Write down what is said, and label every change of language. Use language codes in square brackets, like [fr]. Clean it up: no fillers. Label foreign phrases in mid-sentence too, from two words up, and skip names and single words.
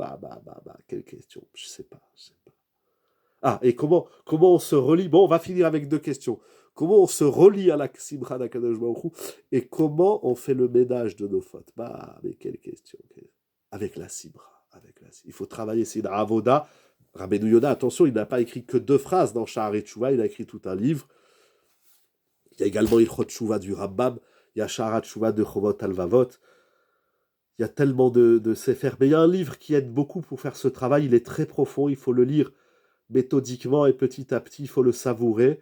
[fr] Quelle question? Je sais pas. Ah, et comment on se relie? Bon, on va finir avec deux questions. Comment on se relie à la simra d' [he] הקדוש ברוך הוא [fr] et comment on fait le ménage de nos fautes? Mais quelle question? Avec la simra. Il faut travailler, c'est une avoda. Rabbeinu Yonah, attention, il n'a pas écrit que 2 phrases dans Sha'arei Tshuva, il a écrit tout un livre. Il y a également Ilchot Tshuva du Rambam, il y a Sharat Tshuva de Chovot Alvavot. Il y a tellement de séphers. Mais il y a un livre qui aide beaucoup pour faire ce travail. Il est très profond, il faut le lire méthodiquement et petit à petit, il faut le savourer.